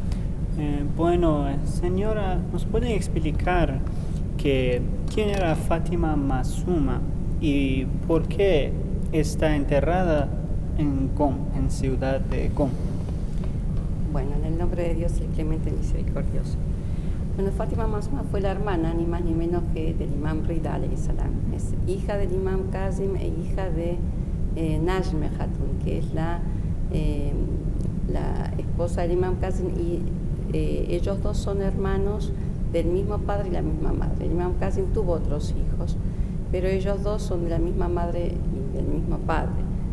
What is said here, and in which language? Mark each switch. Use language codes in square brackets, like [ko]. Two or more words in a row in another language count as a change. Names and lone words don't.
[es] Señora, ¿nos puede explicar quién era Fátima Masuma y por qué está enterrada en Qom, en ciudad de Qom? Bueno, en el nombre de Dios, el clemente y misericordioso. Bueno, Fátima Masuma fue la hermana, ni más ni menos que del imam Rida [ar] alayhi salam. [es] Es hija del imam Kazim e hija de Najme Hatun, que es la esposa del imam Kazim, y ellos dos son hermanos del mismo padre y la misma madre. El imam Kazim tuvo otros hijos, pero ellos dos son de la misma madre y del mismo padre.